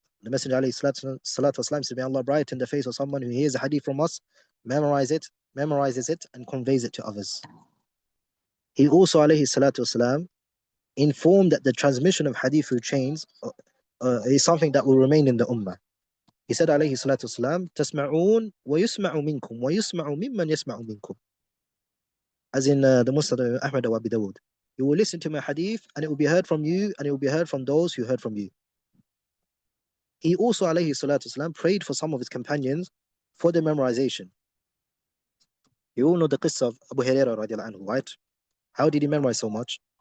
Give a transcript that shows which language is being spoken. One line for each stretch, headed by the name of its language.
English: The Messenger والسلام, said, may Allah brighten the face of someone who hears a hadith from us, memorizes it, and conveys it to others. He also والسلام, informed that the transmission of hadith through chains is something that will remain in the ummah. He said,
Arabic: alayhi salatu wasalam, تَسْمَعُونَ وَيُسْمَعُ مِنْكُمْ وَيُسْمَعُ مِمَّنْ يَسْمَعُ مِنْكُمْ.
English: As in the Musnad of Ahmad wa Abi Dawud. You will listen to my hadith, and it will be heard from you, and it will be heard from those who heard from you. He also, alayhi salatu wasalam, prayed for some of his companions for the memorization. You all know the qissa of Abu Hurairah radiallahu anhu, right? How did he memorize so much?